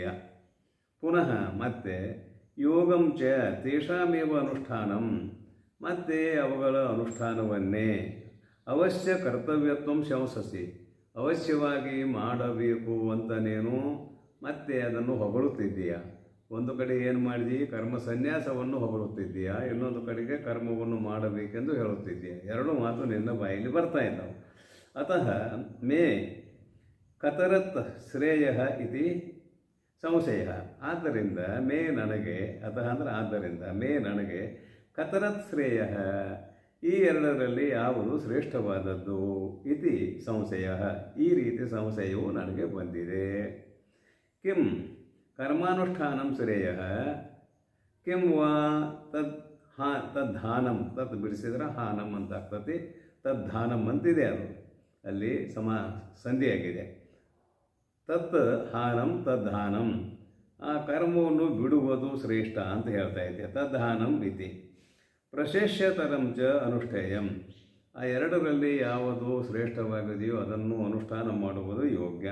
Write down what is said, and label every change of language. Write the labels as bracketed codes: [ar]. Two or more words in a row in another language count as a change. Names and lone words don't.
[kn] ಪುನಃ ಮತ್ತೆ [sa] ಯೋಗಂ ಚ ತೇಷಾಮೇವ ಅನುಷ್ಠಾನಂ, [kn] ಮತ್ತೆ ಅವುಗಳ ಅನುಷ್ಠಾನವನ್ನೇ [sa] ಅವಶ್ಯ ಕರ್ತವ್ಯತ್ವಂ ಶಂಸಸಿ, [kn] ಅವಶ್ಯವಾಗಿ ಮಾಡಬೇಕು ಅಂತ ನೀನು ಮತ್ತೆ ಅದನ್ನು ಹೊಗಳುತ್ತಿದ್ದೀಯ. ಒಂದು ಕಡೆ ಏನು ಮಾಡಿದಿ, ಕರ್ಮ ಸನ್ಯಾಸವನ್ನು ಹೊಗಳುತ್ತಿದ್ದೀಯಾ, ಇನ್ನೊಂದು ಕಡೆಗೆ ಕರ್ಮವನ್ನು ಮಾಡಬೇಕೆಂದು ಹೇಳುತ್ತಿದ್ದೀಯ. ಎರಡು ಮಾತು ನಿನ್ನ ಬಾಯಲ್ಲಿ ಬರ್ತಾ ಇದ್ದಾವೆ. [sa] ಅತಃ ಮೇ ಕತರತ್ ಶ್ರೇಯ ಇತಿ ಸಂಶಯ. [kn] ಆದ್ದರಿಂದ ಮೇ ನನಗೆ, ಅತಃ ಅಂದರೆ ಆದ್ದರಿಂದ, ಮೇ ನನಗೆ [sa] ಕತರತ್ ಶ್ರೇಯ, [kn] ಈ ಎರಡರಲ್ಲಿ ಯಾವುದು ಶ್ರೇಷ್ಠವಾದದ್ದು, [sa] ಇತಿ ಸಂಶಯ, [kn] ಈ ರೀತಿ ಸಂಶಯವು ನನಗೆ ಬಂದಿದೆ. [sa] ಕಿಂ ಕರ್ಮಾನುಷ್ಠಾನಂ ಶ್ರೇಯ ಕಿಂ ವಾ ತದ್ಧಾನಂ, [kn] ತತ್ ಬಿಡಿಸಿದ್ರೆ ಹಾನಂ ಅಂತ ಆಗ್ತತಿ, ತದ್ಧಾನಂ ಅಂತಿದೆ, ಅದು ಅಲ್ಲಿ ಸಂಧಿಯಾಗಿದೆ. [sa] ತತ್ ಹಾನಂ ತದ್ಧಾನಂ, [kn] ಆ ಕರ್ಮವನ್ನು ಬಿಡುವುದು ಶ್ರೇಷ್ಠ ಅಂತ ಹೇಳ್ತಾ ಇದೆ. [sa] ತದ್ಧಾನಂ ಇತಿ ಪ್ರಶೇಷ್ಯತರಂ ಚ ಅನುಷ್ಠೇಯಂ, [kn] ಆ ಎರಡರಲ್ಲಿ ಯಾವುದು ಶ್ರೇಷ್ಠವಾಗಿದೆಯೋ ಅದನ್ನು ಅನುಷ್ಠಾನ ಮಾಡುವುದು ಯೋಗ್ಯ.